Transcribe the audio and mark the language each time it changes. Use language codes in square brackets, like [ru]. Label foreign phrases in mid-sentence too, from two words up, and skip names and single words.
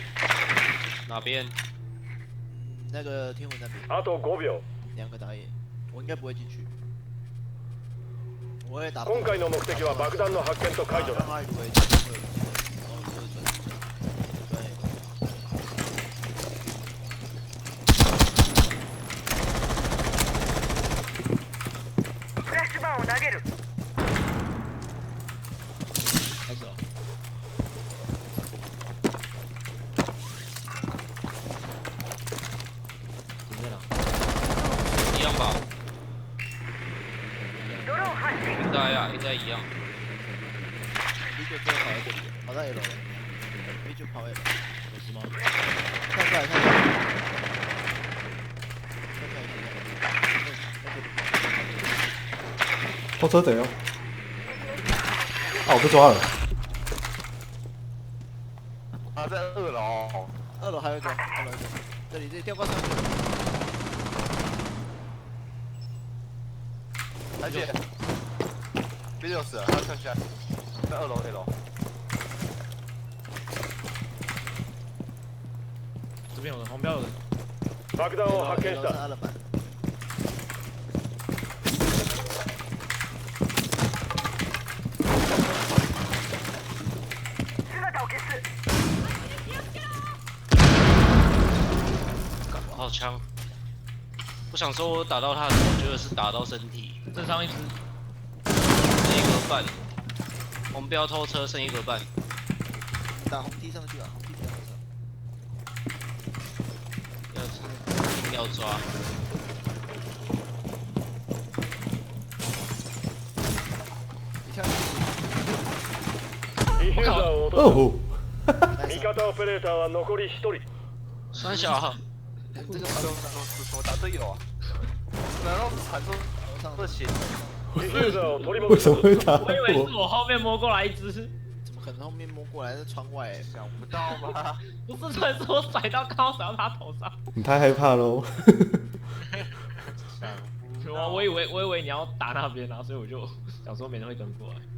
[zh] 哪边？那个天文那边 [ja] あと5秒。 [zh] 两个打野，我应该不会进去。我会打。 [ja] 今回の目的は爆弾の発見と解除だ。 [zh] 让他以为他会有然后就转。对。 [ja] フラッシュバーンを投げる。 [zh] 开始了。停在哪？一样吧？ [ja] ドローン発進。 [zh] 应该一样。 V 就最后跑到这里，跑到 L 了。V 就跑 L。有事吗？看出来，看出来。后车贼哦！啊，我被抓了。他在2楼， 2楼还有一个，2楼一个，这里吊挂上去。而且 B6死了，他上去在2楼 A 楼，这边有人，红标有人。 [ja] 爆弾を発見し [zh] 楼 [ja] た。 [zh] 上二楼板。 [ja] 姿を消す。 [zh] 好枪！我想说，我打到他的时候，我觉得是打到身体，正上一只，剩一格半。红标偷车剩一格半，打红梯上去啊，红梯比较好上。要抓。你跳进 [ja] ディフューザーを落と [zh] 哦， [ja] す。味方オペレーターは残り1 人。 [zh] 三小，去，这个什么打队友啊？难道是传说楼上的血？ [ja] ディフューザーを取り [zh] 为 [ja] 戻す。 [zh] 什么会打我以为是我？我后面摸过来一只，怎么可能后面摸过来在窗外？想不到吧？不是传说我甩到刚好甩到他头上。你太害怕喽！我以为你要打那边啊，所以我就想说没人会跟过来。